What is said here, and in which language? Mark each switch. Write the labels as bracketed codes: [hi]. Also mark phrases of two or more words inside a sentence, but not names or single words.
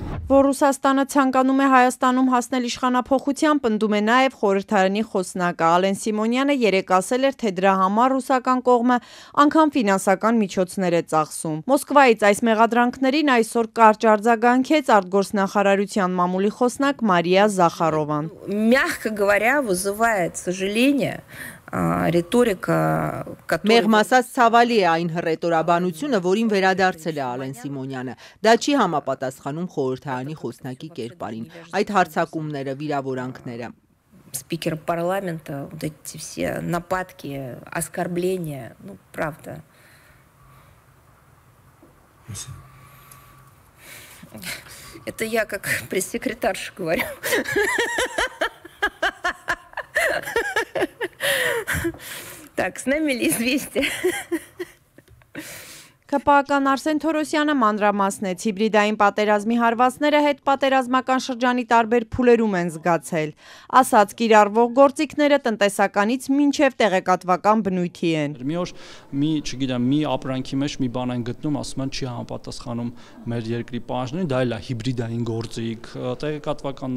[hy] Որ Ռուսաստանը ցանկանում է Հայաստանում հասնել իշխանափոխության, պնդում է նաեւ խորհրդարանի խոսնակը Ալեն Սիմոնյանը երեկ ասել էր, թե դրա համար ռուսական կողմը անգամ ֆինանսական միջոցներ է ծախսում։ Մոսկվայից այս մեղադրանքներին այսօր կարճ արձագանքեց արտգործնախարարության մամուլի խոսնակ Մարիա Захарован. [ru] Мягко говоря, вызывает сожаление ритորика, [hy] Մեղմ ասած ցավալի է այն հռետորաբանությունը, որին վերադարձել է Ալեն Սիմոնյանը։ Դա չի համապատասխանում խորհրդարանի խոսնակի կերպարին։ Այդ հարձակումները, վիրավորանքները։ [ru] Спикер парламента, вот эти все нападки, оскорбления, ну, правда. Это я как пресс-секретарша говорю. Так, с нами ли известие? [hy] ԿՊԱ-ական Արսեն Թորոսյանը մանրամասնեց հիբրիդային պատերազմի հարվածները հետ պատերազմական շրջանի տարբեր փուլերում են զգացել։ Ասաց կիրառվող գործիքները տնտեսականից մինչև տեղեկատվական բնույթի են։ Մի օր մի ապրանքի մեջ մի բան են գտնում, ասում են չի համապատասխանում մեր երկրի պահանջներին, դա էլ է հիբրիդային գործիք, տեղեկատվականն